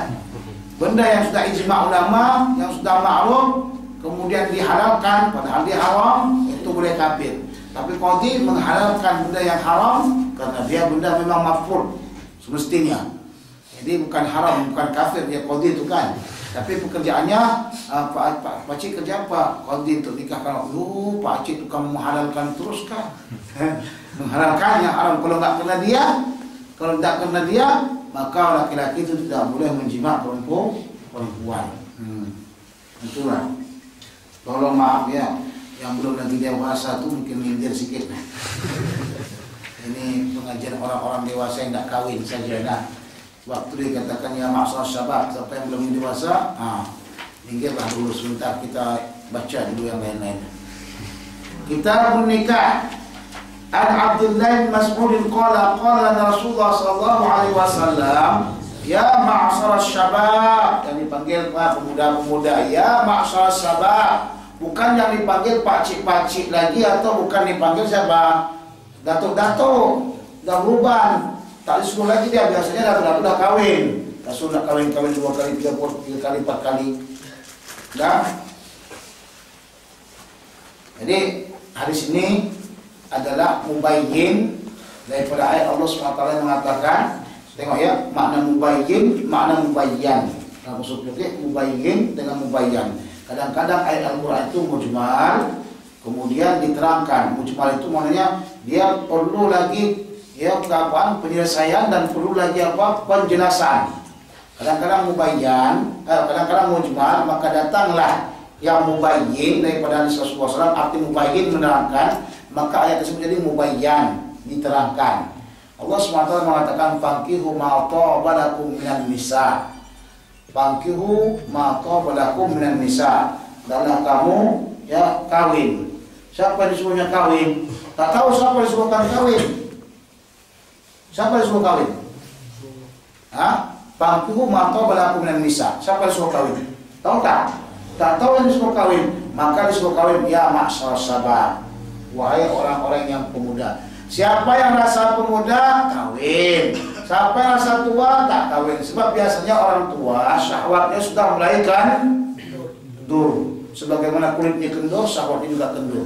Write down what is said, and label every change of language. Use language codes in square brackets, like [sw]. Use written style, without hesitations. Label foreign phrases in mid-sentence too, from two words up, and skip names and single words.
[ms] Benda yang sudah ijma' ulama, yang sudah ma'ruf, kemudian dihalalkan padahal dia haram, itu boleh kafir. Tapi qadhi menghalalkan benda yang haram karena dia benda memang mafrud semestinya. Jadi bukan haram, bukan kafir dia qadhi itu kan. Tapi pekerjaannya Pak Cik kerja apa? Qadhi untuk nikahkan. Pak Cik tukang menghalalkan terus kan. Menghalalkan yang haram. Kalau tak kena dia, maka laki-laki itu tidak boleh menjima' perempuan. Itulah. Tolong maaf ya, yang belum lagi dewasa tu mungkin minggir sikit. Ini pengajian orang-orang dewasa yang tak kahwin saja dah. Waktu dia katakan [ar] يا معشر الشباب, [ms] siapa yang belum dewasa, minggirlah dulu sebentar, kita baca dulu yang lain-lain. Kita menikah. [ar] عن عبد الله بن مسعود قال رسول الله صلى الله عليه وسلم يا معشر الشباب, [ms] yang dipanggil para pemuda-pemuda, [ar] يا معشر الشباب. [ms] Bukan yang dipanggil pakcik-pakcik lagi, atau bukan dipanggil siapa? Datuk-datuk, dah berubah. Tak disuruh lagi dia, biasanya datuk-datuk dah kahwin. Rasul nak kahwin 2 kali, 3 kali, 4 kali. Dah. Jadi hadis ini adalah mubayyin daripada ayat Allah SWT yang mengatakan, tengok ya, makna mubayyin, makna mubayyan. Kalau maksud kita mubayyin dengan mubayyan. Kadang-kadang ayat Al-Quran itu mujmal, kemudian diterangkan. Mujmal itu maknanya dia perlu lagi penyelesaian dan perlu lagi penjelasan. Kadang-kadang mubayyan, kadang-kadang mujmal, maka datanglah yang mubayyin daripada Nabi [ar] صلى الله عليه وسلم. [ms] Arti mubayyin menerangkan, maka ayat tersebut jadi mubayyan, diterangkan. Allah SWT mengatakan [ar] فانكحوا ما طاب لكم من النساء. فانكحوا ما طاب لكم من النساء. [ms] Adalah kamu ya kawin. Siapa disuruhnya kawin? Tak tahu siapa disuruhkan kawin. Siapa disuruh kawin? [ar] فانكحوا ما طاب لكم من النساء. [ms] Siapa disuruh kawin? Tahu tak? Tak tahu yang disuruh kawin, maka disuruh kawin [ar] يا معشر الشباب. [ms] Wahai orang-orang yang pemuda. Siapa yang rasa pemuda, kawin. Siapa yang rasa tua, tak kawin. Sebab biasanya orang tua syahwatnya sudah mulai kendur. Sebagaimana kulitnya kendur, syahwatnya juga kendur.